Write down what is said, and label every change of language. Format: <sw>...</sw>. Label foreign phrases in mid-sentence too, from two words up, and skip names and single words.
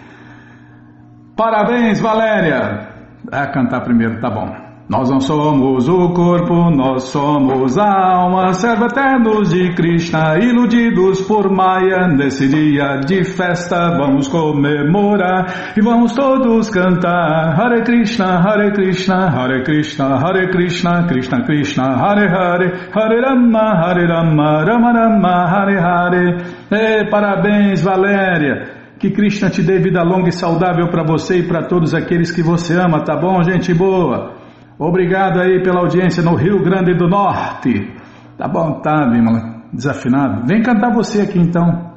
<pt>Parabéns, Valéria! Ah, cantar primeiro, tá bom. Nós não somos o corpo, nós somos a alma, servos eternos de Krishna, iludidos por Maya. Nesse dia de festa vamos comemorar e vamos todos cantar</pt> <sa>हरे कृष्ण हरे कृष्ण हरे कृष्ण हरे कृष्ण कृष्ण कृष्ण हरे हरे हरे राम राम राम हरे हरे.</sa> <pt>Parabéns, Valéria! Que Krishna te dê vida longa e saudável para você e para todos aqueles que você ama, tá bom, gente boa? Obrigado aí pela audiência no Rio Grande do Norte. Tá bom, tá, Bímola, desafinado. Vem cantar você aqui então.</pt>